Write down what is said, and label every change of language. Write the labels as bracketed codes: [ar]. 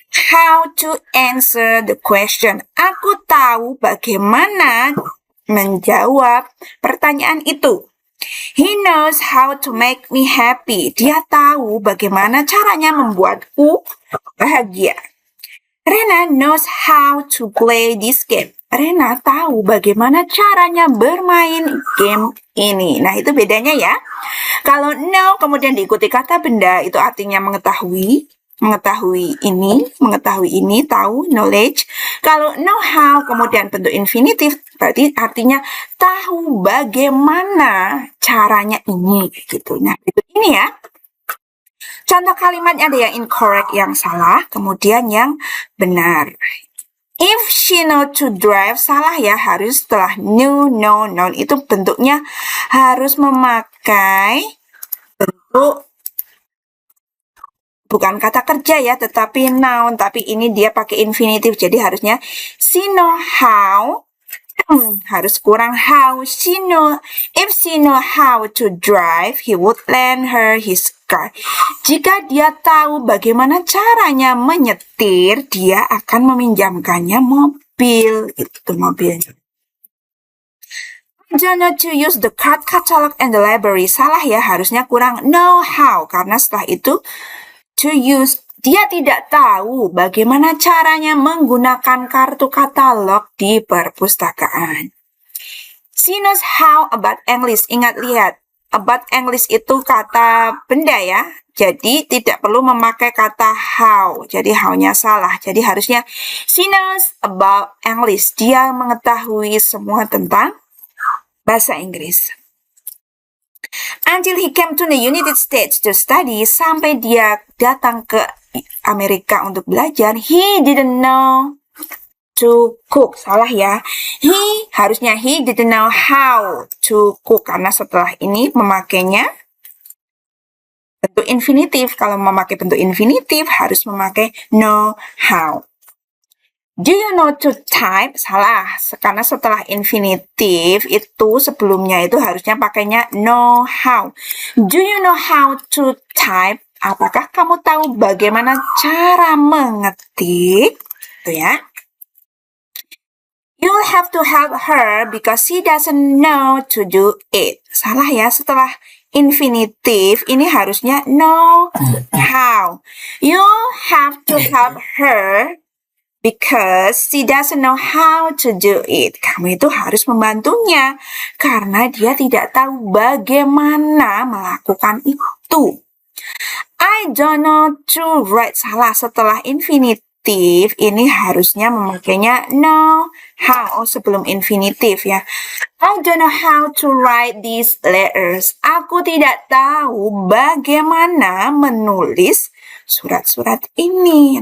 [en] How to answer the question. [id] Aku tahu bagaimana menjawab pertanyaan itu. [en] He knows how to make me happy. [id] Dia tahu bagaimana caranya membuatku bahagia. [en] Rena knows how to play this game. [id] Rena tahu bagaimana caranya bermain game ini. Nah, itu bedanya ya. Kalau know kemudian diikuti kata benda, itu artinya mengetahui ini, tahu, knowledge. Kalau know how kemudian bentuk infinitif, berarti artinya tahu bagaimana caranya ini, gitu. Nah, itu ini ya. Contoh kalimatnya ada yang incorrect, yang salah, kemudian yang benar. [en] If she know to drive, [id] salah ya, harus setelah [en] knew, know, known. [id] Itu bentuknya harus memakai bentuk bukan kata kerja ya, tetapi noun. Tapi ini dia pakai infinitif, jadi harusnya [en] she know how. [id] Harus kurang how. [en] If she know how to drive, he would lend her his car. [id] Jika dia tahu bagaimana caranya menyetir, dia akan meminjamkannya mobil. Itu mobilnya. [en] Don't know to use the card catalog and the library. [id] Salah ya, harusnya kurang know how. Karena setelah itu to use, dia tidak tahu bagaimana caranya menggunakan kartu katalog di perpustakaan. [en] She knows how about English. [id] Ingat, lihat. About English itu kata benda ya. Jadi tidak perlu memakai kata how. Jadi how-nya salah. Jadi harusnya [en] she knows about English. [id] Dia mengetahui semua tentang bahasa Inggris. [en] Until he came to the United States to study, [id] sampai dia datang ke Amerika untuk belajar, [en] he didn't know to cook. [id] Salah ya. Harusnya [en] he didn't know how to cook, [id] karena setelah ini memakainya bentuk infinitif. Kalau memakai bentuk infinitif harus memakai know how. [en] Do you know to type? [id] Salah, karena setelah infinitif itu sebelumnya itu harusnya pakainya know how. [en] Do you know how to type? [id] Apakah kamu tahu bagaimana cara mengetik? Itu ya. [en] You'll have to help her because she doesn't know to do it. [id] Salah ya, setelah infinitif ini harusnya know how. [en] You'll have to help her Because she doesn't know how to do it. [id] Kamu itu harus membantunya karena dia tidak tahu bagaimana melakukan itu. [en] I don't know to write. [id] Salah, setelah infinitif ini harusnya memakainya know how sebelum infinitif ya. [en] I don't know how to write these letters. [id] Aku tidak tahu bagaimana menulis surat-surat ini.